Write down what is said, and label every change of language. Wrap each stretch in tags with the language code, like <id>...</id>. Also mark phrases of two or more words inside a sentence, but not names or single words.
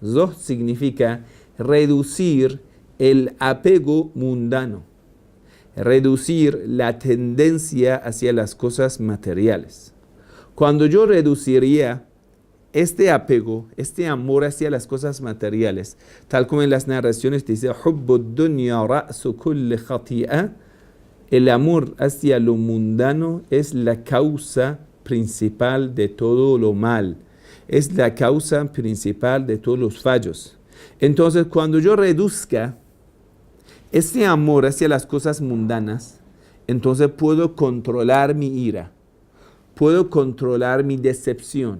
<es>Zohd significa reducir el apego mundano, reducir la tendencia hacia las cosas materiales. Cuando yo reduciría este apego, este amor hacia las cosas materiales, tal como en las narraciones dice,</es> <ar>"حب الدنيا رأس كل خطيئة",</ar> <es>el amor hacia lo mundano es la causa principal de todo lo mal, es la causa principal de todos los fallos. Entonces, cuando yo reduzca este amor hacia las cosas mundanas, entonces puedo controlar mi ira, puedo controlar mi decepción.</es>